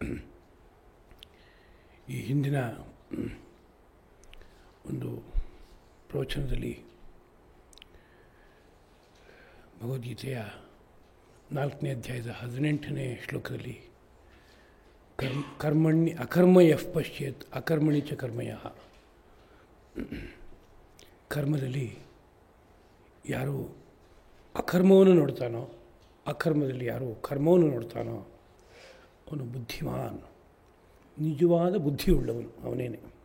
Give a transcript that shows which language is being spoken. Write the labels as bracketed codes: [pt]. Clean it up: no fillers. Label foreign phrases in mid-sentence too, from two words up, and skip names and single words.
[kn] ಈ ಹಿಂದಿನ ಒಂದು ಪ್ರವಚನದಲ್ಲಿ ಭಗವದ್ಗೀತೆಯ 4ನೇ ಅಧ್ಯಾಯದ 18ನೇ ಶ್ಲೋಕದಲ್ಲಿ [sa] ಅಕರ್ಮ ಯಃ ಪಶ್ಯೇತ್ ಅಕರ್ಮಣಿ ಚ ಕರ್ಮಯಃ, [kn] ಕರ್ಮದಲ್ಲಿ ಯಾರು ಅಕರ್ಮವನ್ನು ನೋಡ್ತಾನೋ, ಅಕರ್ಮದಲ್ಲಿ ಯಾರು ಕರ್ಮವನ್ನು ನೋಡ್ತಾನೋ ಅವನು ಬುದ್ಧಿಮಾನ್, ನಿಜವಾದ ಬುದ್ಧಿಯುಳ್ಳವನು ಅವನೇನೆ.